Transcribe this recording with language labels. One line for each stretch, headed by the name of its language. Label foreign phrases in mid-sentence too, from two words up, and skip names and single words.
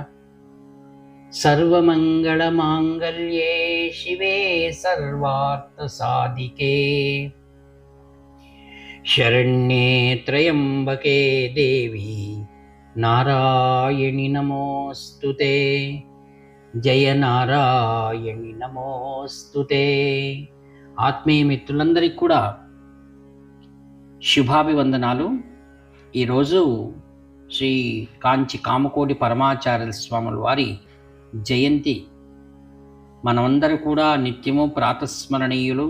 Sanskrit: सर्वमङ्गलमाङ्गल्ये शिवे सर्वार्थसाधिके शरण्ये त्र्यम्बके देवी नारायणि नमोऽस्तुते। जय नारायणि नमोऽस्तुते।
Telugu: ఆత్మీయ మిత్రులందరికీ కూడా శుభాభివందనాలు. ఈరోజు శ్రీ కాంచి కామకోటి పరమాచార్య స్వాముల వారి జయంతి. మనమందరూ కూడా నిత్యము ప్రాతస్మరణీయులు.